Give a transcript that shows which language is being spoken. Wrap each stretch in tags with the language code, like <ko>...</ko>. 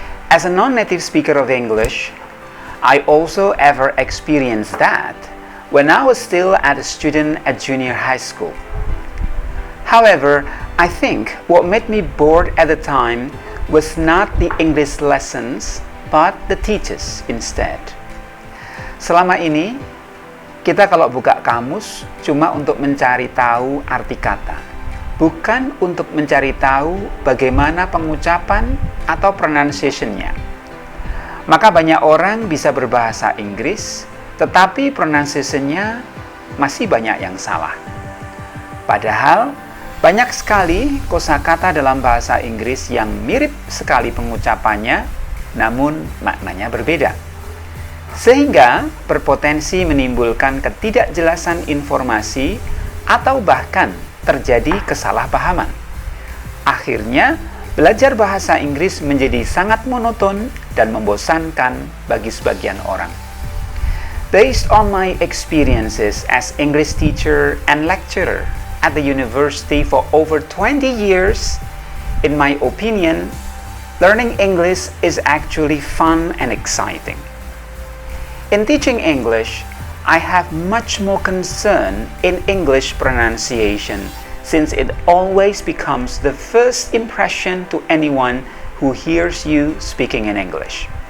<en>As a non-native speaker of English, I also ever experienced that when I was still a student at junior high school. However, I think what made me bored at the time was not the English lessons, but the teachers instead.</en> <id>Selama ini, kita kalau buka kamus cuma untuk mencari tahu arti kata, bukan untuk mencari tahu bagaimana pengucapan atau pronunciation-nya. Maka banyak orang bisa berbahasa Inggris, tetapi pronunciation-nya masih banyak yang salah. Padahal, banyak sekali kosakata dalam bahasa Inggris yang mirip sekali pengucapannya, namun maknanya berbeda. Sehingga berpotensi menimbulkan ketidakjelasan informasi atau bahkan terjadi kesalahpahaman. Akhirnya, belajar bahasa Inggris menjadi sangat monoton dan membosankan bagi sebagian orang.</id> <en>Based on my experiences as English teacher and lecturer at the university for over 20 years, in my opinion, learning English is actually fun and exciting. In teaching English, I have much more concern in English pronunciation since it always becomes the first impression to anyone who hears you speaking in English.</en>